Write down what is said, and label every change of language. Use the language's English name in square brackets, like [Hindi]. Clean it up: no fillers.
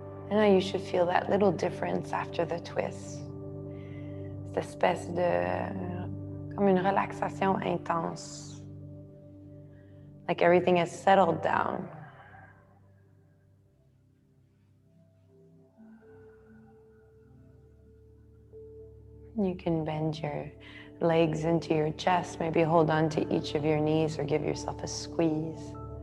[English] And now you should feel that little difference after the twist. [French] Cette espèce de... comme une relaxation intense. [English] Like everything has settled down. You can bend your legs into your chest, maybe hold on to each of your knees or give yourself a squeeze.